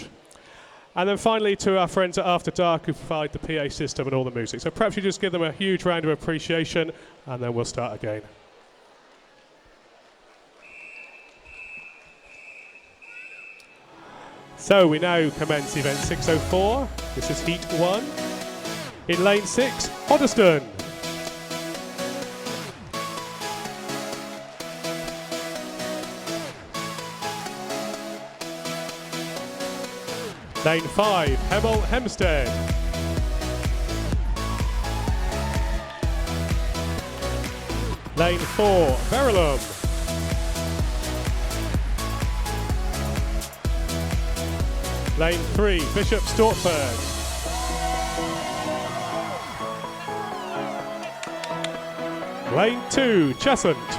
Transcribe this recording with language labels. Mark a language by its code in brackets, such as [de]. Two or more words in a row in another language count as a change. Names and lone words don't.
[en] And then finally to our friends at After Dark who provide the PA system and all the music. So perhaps you just give them a huge round of appreciation and then we'll start again. So we now commence event 604. This is heat 1. In lane 6, Hoddesdon. Lane 5, Hemel Hempstead. Lane 4, Verulam. Lane 3, Bishop Stortford. Lane 2, Cheshunt.